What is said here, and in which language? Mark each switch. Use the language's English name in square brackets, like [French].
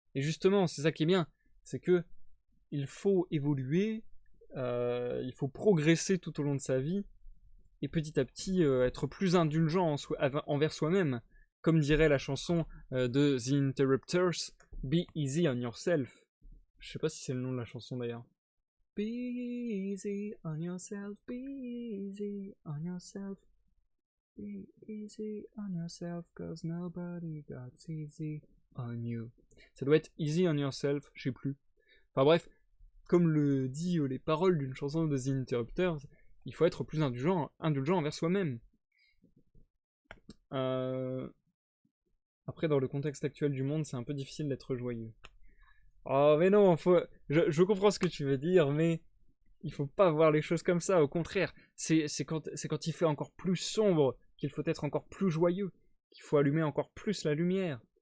[French] Et justement, c'est ça qui est bien, c'est que il faut évoluer, il faut progresser tout au long de sa vie, et petit à petit être plus indulgent envers soi-même. Comme dirait la chanson de The Interrupters, [English] Be easy on yourself. [French] Je sais pas si c'est le nom de la chanson d'ailleurs. [English] Be easy on yourself, be easy on yourself. Be easy on yourself, cause nobody got easy on you. [French] Ça doit être [English] easy on yourself, [French] je sais plus. Enfin bref, comme le dit les paroles d'une chanson de The Interrupters, il faut être plus indulgent envers soi-même. Après, dans le contexte actuel du monde, c'est un peu difficile d'être joyeux. Oh, mais non, je comprends ce que tu veux dire, mais il faut pas voir les choses comme ça. Au contraire, c'est quand il fait encore plus sombre qu'il faut être encore plus joyeux, qu'il faut allumer encore plus la lumière.